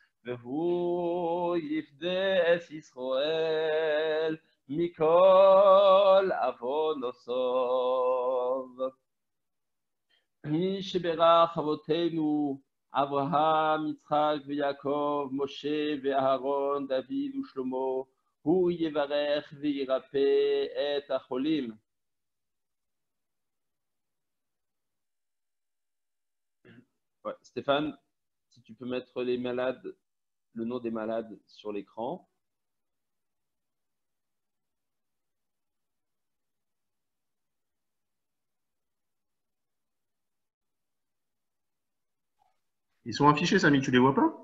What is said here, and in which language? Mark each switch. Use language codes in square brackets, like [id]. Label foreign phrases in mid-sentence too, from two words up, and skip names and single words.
[he] והוא יפדה את ישראל מכל עוונותיו. מי שברך אבותינו Abraham, Yitzhak, Yaakov, Moshe, Aaron, David ou Shlomo, הוא יברך וירפא את החולים. [fr] Ouais, Stéphane, si tu peux mettre les malades, le nom des malades sur l'écran. Ils sont affichés, Samy, tu les vois pas?